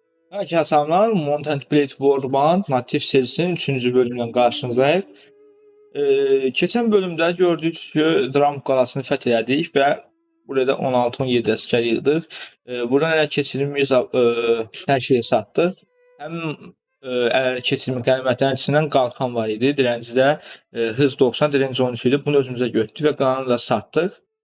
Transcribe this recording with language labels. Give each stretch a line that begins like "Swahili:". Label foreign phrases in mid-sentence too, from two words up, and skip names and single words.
Turkish: Herkese selamlar. Mountain Blade Warband natif serisinin 3. bölümünden karşınızdayız.
Azerbaijani: Keçən bölümdə gördük ki, Dram qalasını fəth elədik və burada 16-17 əsgər yığdıq. Buradan ələ keçirilmiş hər şeyi satdıq. Həmin ələ keçirilmiş qənimətlərin içindən qalxan var idi. Dirəncidə hız 90, direnci 13 idi. Bunu özümüzə götürdük və qalanını da satdıq.